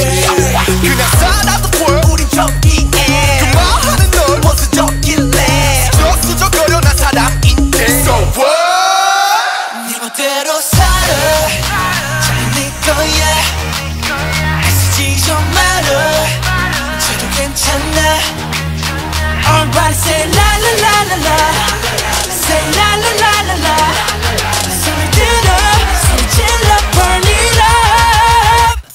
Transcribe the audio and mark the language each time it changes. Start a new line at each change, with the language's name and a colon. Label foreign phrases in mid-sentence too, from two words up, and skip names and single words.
Korean: 그냥 살아도 보여 우린 정의해 그만하는 널 원수적일래 수적거려 난 사람인데
English: So what
Korean: 네 멋대로 살아 잘 네 거야 애쓰지 좀 말아 쟤도 괜찮아
English: Everybody say la la la la la say la la la la la
Korean: 소리 들어 소리 질러
English: burn it up